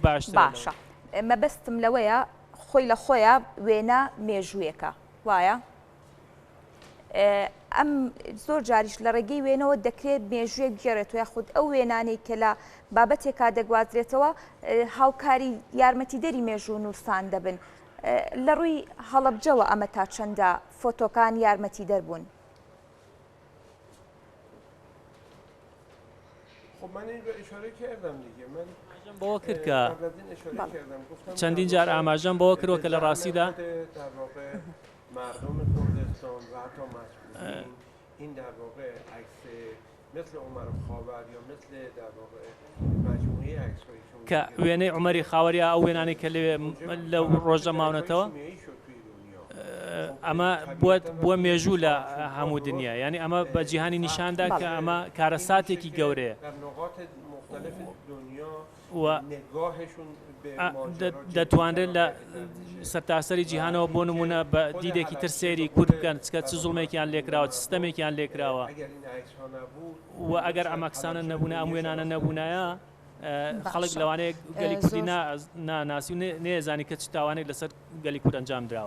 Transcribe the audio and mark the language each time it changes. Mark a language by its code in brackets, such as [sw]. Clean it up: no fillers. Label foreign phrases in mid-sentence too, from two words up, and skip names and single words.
[ckb] باشە مەبەستم لەوەیە خۆی لە خۆیە وێنە مێژوویەکە وایە ئەم زۆر جاریش لە ڕێگەی وێنەوە دەکرێت مێژوویەک بگێڕێتەوە یاخود ئەو وێنانەی کە لە بابەتێکا دەگوازرێتەوە هاوکاری یارمەتی دەری مێژوو نووسان دەبن لە ڕووی هەڵەبجەوە ئەمە تا چەندە فۆتۆکان یارمەتی دەربوون [fa] خب من این رو اشاره کردم دیگه من [ckb] بۆ کرد کە چەندین جار ئاماژەم بۆ کردوە کە لە ڕاستیدا [fa] مردم کردستان و حتی مسئولین این در واقع عکس مثل عمر خاور یا مثل در واقع مجموعه عکس‌هایی [ckb] کە وێنەی عومەری خاوەریە ئەو وێنانی کە لەو ڕۆژە ماونەتەوە ئەمە بووە مێژوو لە هەموو دنیا یعنی ئەمە بە جیهانی نیشاندا کە ئەمە کارەساتێکی گەورەیە دەتوانرێت لە سەرتاسەری جیهانەوە بۆ نمونە بە دیدێکی تر سێری کورد بکەن چکە چ زوڵمێکیان لێکراوە سیستەمێکیان لێکراوە و ئەگەر ئەم عەکسانە نەبوونە ئەم وێنانە نەبوونایە خەڵک لەوانەیە گەلی کوردی ناناسی و نێزانی کە چ تاوانێک لەسەر گەلی کورد ئەنجام درراوە